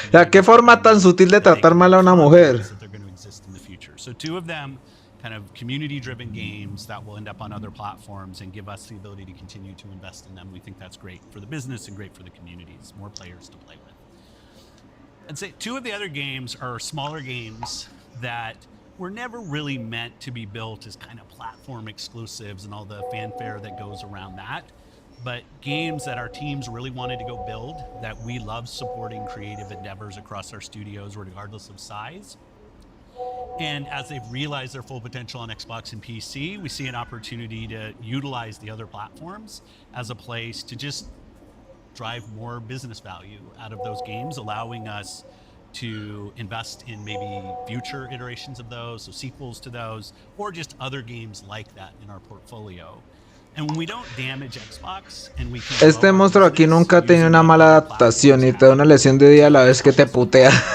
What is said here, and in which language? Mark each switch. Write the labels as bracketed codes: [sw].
[es] ¿Qué forma tan sutil de tratar mal a una mujer? [en] So 2 of them kind of community-driven games that will end up on other platforms and give us the ability to continue to invest in them. We think that's great for the business and great for the communities, more players to play with. I'd say 2 of the other games are smaller games that were never really meant to be built as kind of platform exclusives and all the fanfare that goes around that, but games that our teams really wanted to go build, that we love supporting creative endeavors across our studios regardless of size. And as they've realized their full potential on Xbox and PC, we see an opportunity to utilize the other platforms as a place to just drive more business value out of those games, allowing us to invest in maybe future iterations of those, so sequels to those, or just other games like that in our portfolio. And when we don't damage Xbox and we can [es] Este monstruo aquí nunca ha tenido una mala adaptación y te da una lección de día a la vez que te putea.